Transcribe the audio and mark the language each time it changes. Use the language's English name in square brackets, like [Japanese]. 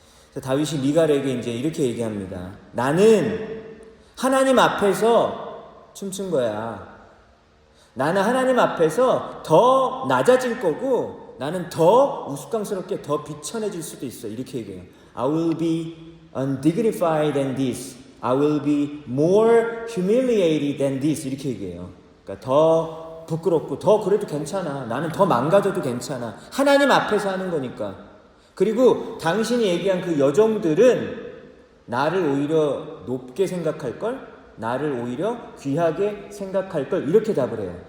[Korean] 그래서 다윗이 미갈에게 이제 이렇게 얘기합니다. 나는 하나님 앞에서 춤춘 거야. 나는 하나님 앞에서 더 낮아질 거고, 나는 더 우스꽝스럽게 더 비천해질 수도 있어. 이렇게 얘기해요. [English] I will be undignified than this. I will be more humiliated than this. [Korean] 이렇게 얘기해요. 그러니까 더 부끄럽고 더 그래도 괜찮아. 나는 더 망가져도 괜찮아. 하나님 앞에서 하는 거니까. 그리고 당신이 얘기한 그 여종들은 나를 오히려 높게 생각할걸? 나를 오히려 귀하게 생각할걸? 이렇게 답을 해요.